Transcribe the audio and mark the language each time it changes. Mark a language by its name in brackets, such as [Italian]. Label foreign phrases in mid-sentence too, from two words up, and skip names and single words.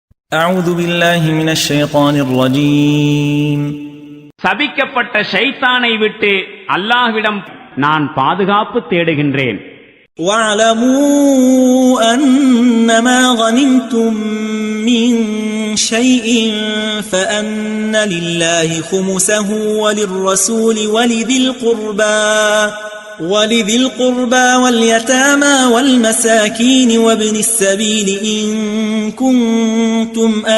[Arabic] أعوذ بالله من الشيطان الرجيم. [Tamil] சபிக்கப்பட்ட ஷைத்தானை விட்டு அல்லாஹ்விடம் நான் பாதுகாப்பு தேடுகின்றேன். [Arabic] واعلموا أنما غنمتم من شيء فأن لله خمسه وللرسول ولذي القربى واليتامى والمساكين وابن السبيل إن كنتم